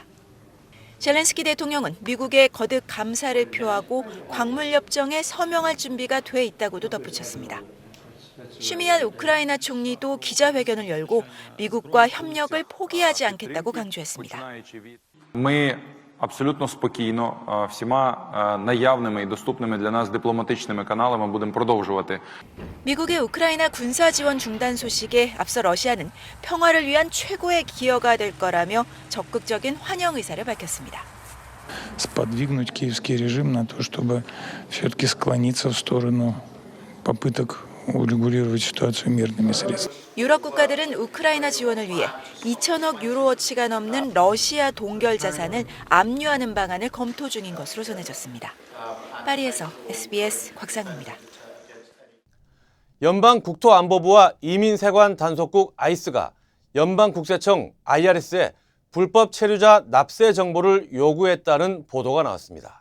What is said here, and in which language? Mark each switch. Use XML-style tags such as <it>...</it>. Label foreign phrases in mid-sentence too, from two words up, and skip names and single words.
<ko>젤렌스키 대통령은 미국에 거듭 감사를 표하고 광물협정에 서명할 준비가 돼 있다고도 덧붙였습니다. 슈미한 우크라이나 총리도 기자회견을 열고 미국과 협력을 포기하지 않겠다고 강조했습니다.</ko> <uk>Ми абсолютно спокійно, всіма наявними і доступними для нас дипломатичними каналами будемо продовжувати.</uk> <ko>미국의 우크라이나 군사 지원 중단 소식에 앞서 러시아는 평화를 위한 최고의 기여가 될 거라며 적극적인 환영 의사를 밝혔습니다.</ko> <ru>Сподвигнуть киевский режим на то, чтобы все-таки склониться в сторону попыток урегулировать ситуацию мирными средствами.</ru> <ko>유럽 국가들은 우크라이나 지원을 위해 2천억 유로어치가 넘는 러시아 동결 자산을 압류하는 방안을 검토 중인 것으로 전해졌습니다. 파리에서 SBS 곽상우입니다. 연방국토안보부와 이민세관 단속국 아이스가 연방국세청 IRS에 불법 체류자 납세 정보를 요구했다는 보도가 나왔습니다.</ko>